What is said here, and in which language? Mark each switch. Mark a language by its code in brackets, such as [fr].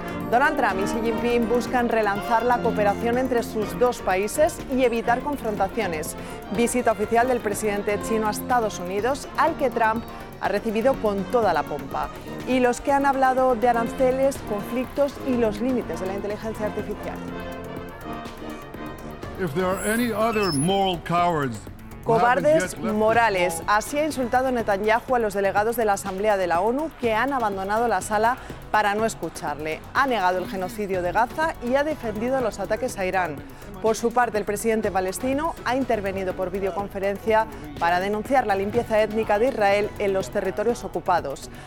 [es] Donald Trump y Xi Jinping buscan relanzar la cooperación entre sus dos países y evitar confrontaciones. Visita oficial del presidente chino a Estados Unidos, al que Trump ha recibido con toda la pompa. Y los que han hablado de aranceles, conflictos y los límites de la inteligencia artificial. [en] If there are any other moral cowards... [es] Cobardes morales. Así ha insultado Netanyahu a los delegados de la Asamblea de la ONU que han abandonado la sala para no escucharle. Ha negado el genocidio de Gaza y ha defendido los ataques a Irán. Por su parte, el presidente palestino ha intervenido por videoconferencia para denunciar la limpieza étnica de Israel en los territorios ocupados.